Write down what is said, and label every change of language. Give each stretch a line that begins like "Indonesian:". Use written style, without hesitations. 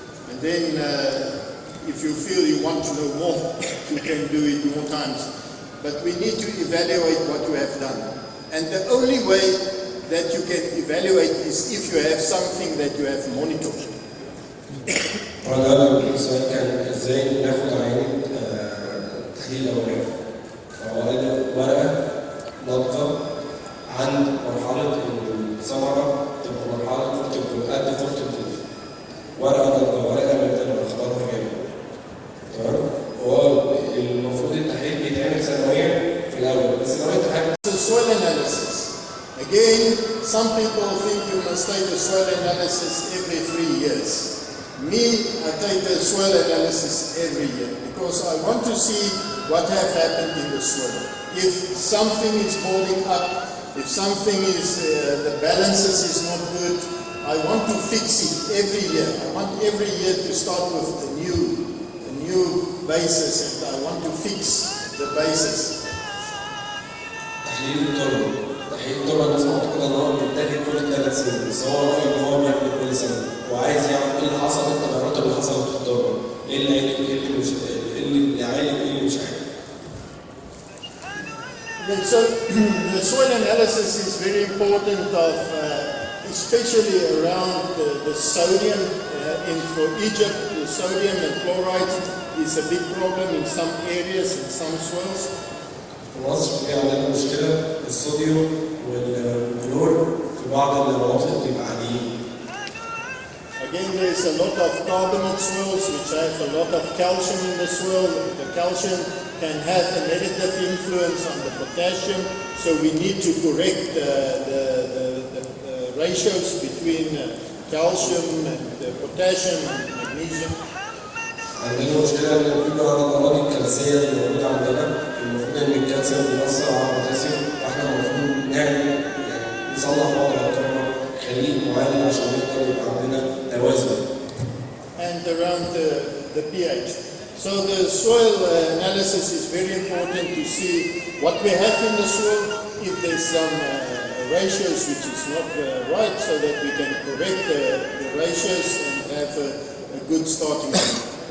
English: And then if you feel you want to know more, you can do it more times. But we need to evaluate what you have done. And the only way that you can evaluate is if you have something that you have monitored.
Arabic: أنا السؤال كان إزاي ناخد عين تحليل أوراق. فهو قال لي ورقة ناضجة عند مرحلة الثمرة تبقى مرحلة تبقى قد فرصة الطفل. ورقة ناضجة ورقة من الخضار جامد. تمام؟ هو المفروض التحليل بيتعمل سنويا في الأول، بس لو أنت حابب
English: Soil analysis. Again, some people think you must take a soil analysis every 3 years. Me, I take a soil analysis every year because I want to see what has happened in the soil. If something is holding up, if something is, the balances is not good, I want to fix it every year. I want every year to start with a new basis, and I want to fix the basis.
Arabic: تحليل التربة الناس معتقدة إن هو بيتاخد كل 3 سنين، بس هو رأيه إن هو بيعمل كل سنة، وعايز يعرف إيه اللي حصل، التغيرات اللي حصلت في التربة، إيه اللي عالج، إيه اللي مش عالج، إيه اللي مش عالج.
English: So the soil analysis is very important, especially around the sodium. And for Egypt, the sodium and chloride is a big problem in some areas, in some soils.
Arabic: في مصر في عندنا مشكلة الصوديوم والكلور في بعض المناطق بيبقى عاليين.
English: Again, there's a lot of carbonate soils which have a lot of calcium in the soil. The calcium can have a negative influence on the potassium, so we need to correct the ratios between calcium and potassium and magnesium.
Arabic: عندنا مشكلة إن في بعض الأراضي الكالسية اللي موجودة عندنا، المفروض إن الكالسيوم بيأثر على البوتاسيوم، فإحنا المفروض نعمل نصلح وضع التربة، نخليه معادل عشان نقدر يبقى عندنا توازن.
English: And around the pH. So the soil analysis is very important to see what we have in the soil, if there's some ratios which is not right, so that we can correct the ratios and have a good starting point.